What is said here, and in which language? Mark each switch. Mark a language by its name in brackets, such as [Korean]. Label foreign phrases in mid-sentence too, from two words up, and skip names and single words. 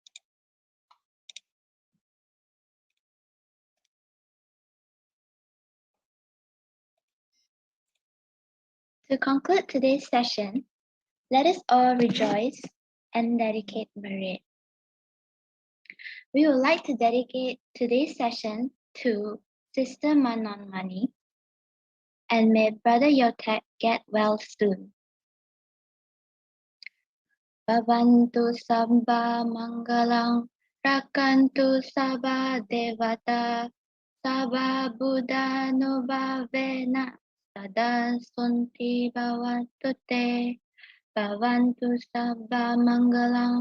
[English] To conclude today's session, let us all rejoice and dedicate merit. We would like to dedicate today's session to Sister Manon Mani, and may Brother Yotek get well soon. [Pali] Bhavantu Sabba Mangalang, Rakantu Sabba Devata, Sabba Buddha Nubhavena, Sada Sunti Bhavantu Te, Bhavantu Sabba Mangalang,